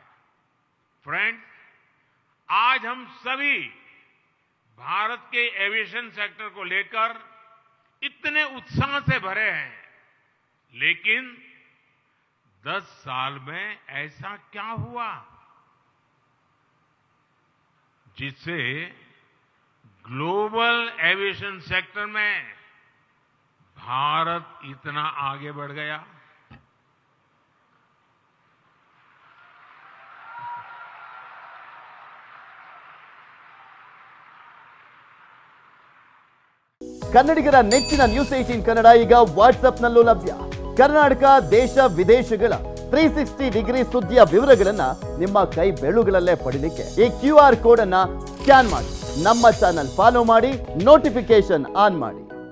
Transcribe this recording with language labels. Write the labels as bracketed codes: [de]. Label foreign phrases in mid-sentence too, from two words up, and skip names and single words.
[hi] फ्रेंड्स, आज हम सभी भारत के [en] aviation sector [hi] को लेकर इतने उत्साह से भरे हैं, लेकिन 10 साल में ऐसा क्या हुआ जिससे [en] global aviation sector [hi] में भारत इतना आगे बढ़ गया? [kn] ಕನ್ನಡಿಗರ ನೆಚ್ಚಿನ ನ್ಯೂಸ್ 18 ಕನ್ನಡ ಈಗ ವಾಟ್ಸ್ಆಪ್ನಲ್ಲೂ ಲಭ್ಯ. ಕರ್ನಾಟಕ ದೇಶ ವಿದೇಶಗಳ 360 ಡಿಗ್ರಿ ಸುದ್ದಿಯ ವಿವರಗಳನ್ನ ನಿಮ್ಮ ಕೈ ಬೆರಳುಗಳಲ್ಲೇ ಪಡಿಲಿಕ್ಕೆ ಈ QR ಕೋಡ್ ಅನ್ನ ಸ್ಕ್ಯಾನ್ ಮಾಡಿ ನಮ್ಮ ಚಾನಲ್ ಫಾಲೋ ಮಾಡಿ, [en] notification on [kn] ಮಾಡಿ.